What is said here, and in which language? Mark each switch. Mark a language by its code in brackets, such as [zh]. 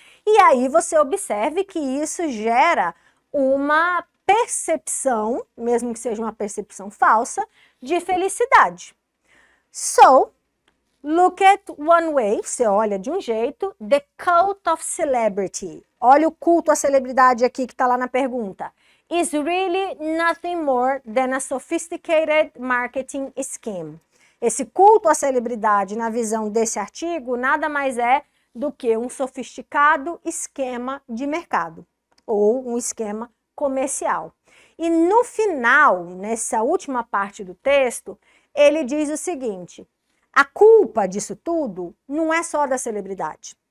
[pt] E aí você observe que isso gera uma percepção, mesmo que seja uma percepção falsa, de felicidade. [en] So, look at one way, [pt] você olha de um jeito, [en] the cult of celebrity. [pt] Olha o culto à celebridade aqui que está lá na pergunta. [en] Is really nothing more than a sophisticated marketing scheme. [pt] Esse culto à celebridade, na visão desse artigo, nada mais é do que um sofisticado esquema de mercado, ou um esquema comercial. E no final, nessa última parte do texto, ele diz o seguinte: a culpa disso tudo não é só da celebridade.